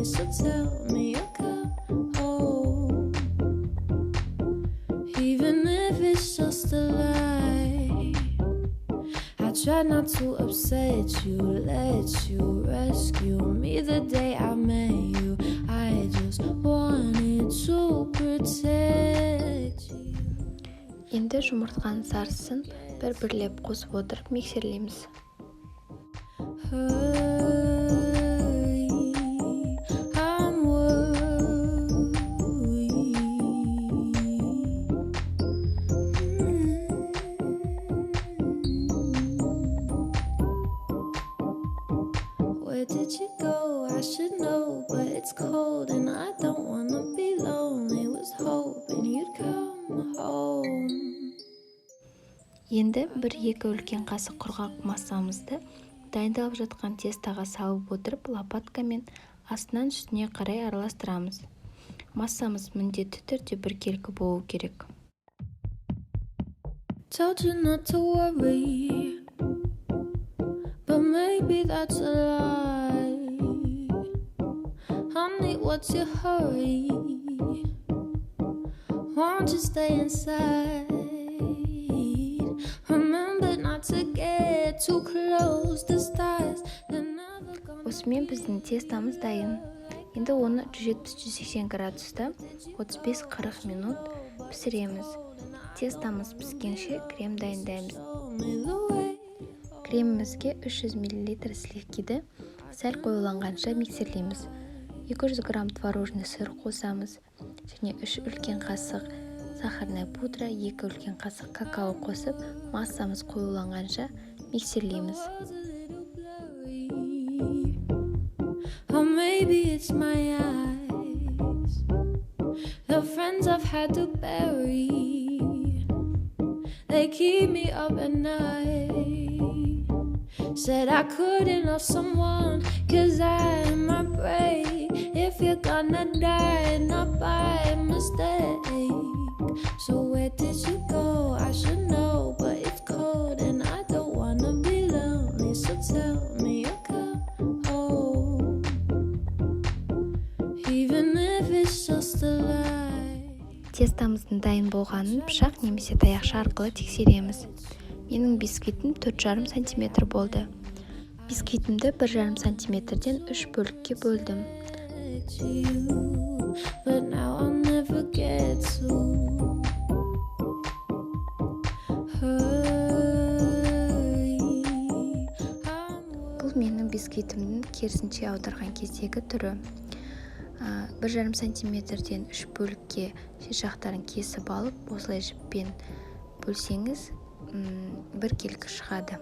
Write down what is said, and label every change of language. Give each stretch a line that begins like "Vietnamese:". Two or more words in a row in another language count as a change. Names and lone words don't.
English: So tell me you'll come home, even if it's just a lie. I try not to upset you, let you rescue me the day I met you. I just wanted to protect you.
Kazakh: Енді жұмыртқаның сарысын бір-бірлеп қосып отырып миксерлейміз.
English: Hurry, I'm worried. Where did you go? I should know, but it's cold and I don't wanna be lonely. Was hoping you'd come home.
Kazakh: Енді 1-2 үлкен қасық құрғақ массамызды дайындалып жатқан тестаға салып отырып, лопаткамен астынан үстіне қарай араластырамыз. Массамыз міндетті түрде біркелкі болу керек.
English: Told you not to worry, but maybe that's a lie. Honey, what's your hurry? Won't you stay inside? Remember not to get too close to stars.
Kazakh: Осымен біздің тестамыз дайын. Енді оны 170-180 градуста 35-40 минут пісіреміз. Тестамыз піскенше крем дайындаймыз. Кремімізге 300 мл сливкиді сәл қоюланғанша миксерлейміз. 200 грамм
Russian: творожный сыр
Kazakh: қосамыз және 3 үлкен қасық
Russian: сахарная пудра,
Kazakh: 2 үлкен қасық какао қосып, массамыз қоюланғанша миксерлейміз.
English: Or maybe it's my eyes. The friends I've had to bury, they keep me up at night. Said I couldn't love someone, 'cause I might break. If you're gonna die, not by mistake. So where did you go? I should know, but it's cold and I don't wanna be lonely. So tell me you'll come home, even if it's just a lie.
Kazakh: Тестамыздың дайын болғанын пышақ немесе таяқша арқылы тексереміз. Менің бисквитім 4,5 см болды. Бисквитімді 1,5 см-ден 3 бөлікке бөлдім.
English: But now I'll never get to.
Kazakh: Бұл менің бисквитімнің керісінше аударған кездегі түрі. 1,5 см-ден 3 бөлікке шет жақтарын кесіп алып, осылай жіппен бөлсеңіз, біркелкі шығады.